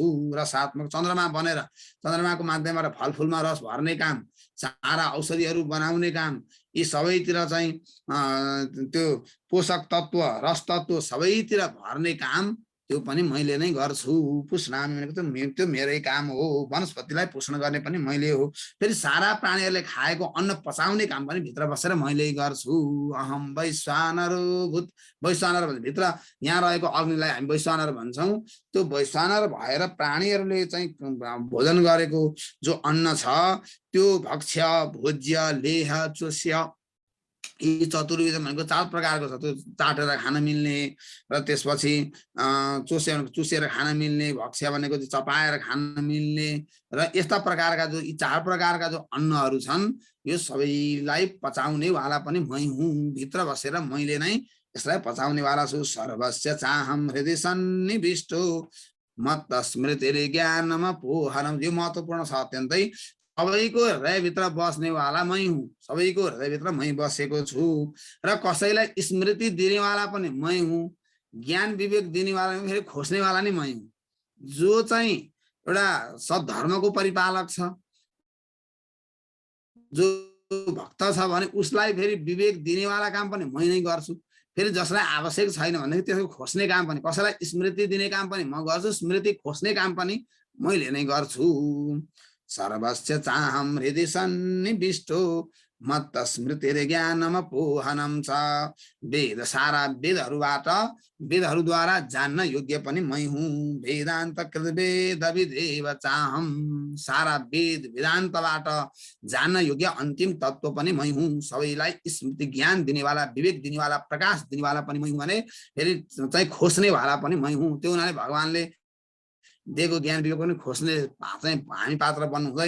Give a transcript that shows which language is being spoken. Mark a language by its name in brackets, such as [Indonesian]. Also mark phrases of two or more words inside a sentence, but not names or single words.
[Nepali] रसात्मक चन्द्रमा बनेर चन्द्रमाको माध्यमबाट फलफुलमा रस भर्ने काम, सारा औषधिहरू बनाउने काम, यी सबैतिर चाहिँ त्यो पोषक तत्व, रस तत्व सबैतिर भर्ने काम त्यो पनि मैले नै गर्छु। पुष्णामी भनेको त त्यो मेरै काम हो। वनस्पतिलाई पोषण गर्ने पनि मैले हो। फेरि सारा प्राणीहरूले खाएको अन्न पचाउने काम पनि भित्र बसेर मैले गर्छु। [Sanskrit] अहम वैश्वानरो भूत। [Nepali] वैश्वानर भित्र यहाँ रहेको अग्निलाई हामी वैश्वानर भन्छौँ। त्यो वैश्वानर भएर प्राणीहरूले चाहिँ भोजन गरेको जो अन्न छ त्यो भक्ष्य, भोज्य, लेह, चोष्य, यी चतुर्विध भनेको 4 प्रकारको छ। त्यो चाटेर खान मिल्ने, र त्यसपछि चुसेर खान मिल्ने, भक्ष्य भनेको चपाएर खान मिल्ने, र यस्ता प्रकारका जो यी 4 प्रकारका जो अन्नहरू छन् यो सबैलाई पचाउने वाला पनि मै हुँ। भित्र बसेर मैले नै यसलाई पचाउने वाला छु। [Sanskrit] सर्वस्य चाहम हृदय सन्निविष्टो मत्त स्मृतिरे ज्ञानमपोहनम्। [Nepali] यो महत्त्वपूर्ण छ अत्यन्तै। सबैको हृदयभित्र बस्नेवाला मै हुँ। सबैको हृदयभित्र मै बसेको छु र कसैलाई स्मृति दिनेवाला पनि मै हुँ। ज्ञान विवेक दिनेवाला फेरि खोज्नेवाला नै मै हुँ। जो चाहिँ एउटा सद्धर्मको परिपालक छ, जो भक्त छ भने उसलाई फेरि विवेक दिनेवाला काम पनि मै नै गर्छु। फेरि जसलाई आवश्यक छैन भनेदेखि त्यसको खोज्ने काम पनि, कसैलाई स्मृति दिने काम पनि म गर्छु, स्मृति खोज्ने काम पनि मैले नै गर्छु। [Sanskrit] सर्वस्य चाहम हृदय सन्निविष्टो मत्त स्मृतिरे ज्ञानमपोहनम् च। [Nepali] वेद सारा वेदहरूद्वारा जान्न योग्य पनि मै हुँ। [Sanskrit] वेदान्त कृत वेद विदेव चाहम। [Nepali] सारा वेद वेदान्तबाट जान्न योग्य अन्तिम तत्व पनि मै हुँ। सबैलाई स्मृति ज्ञान दिनेवाला, विवेक दिनेवाला, प्रकाश दिनेवाला पनि मै हुँ भने फेरि चाहिँ खोज्नेवाला पनि मै हुँ। त्यो हुनाले भगवानले दिएको ज्ञान विवेक पनि खोज्ने चाहिँ हामी पात्र बन्नु हुँदैन।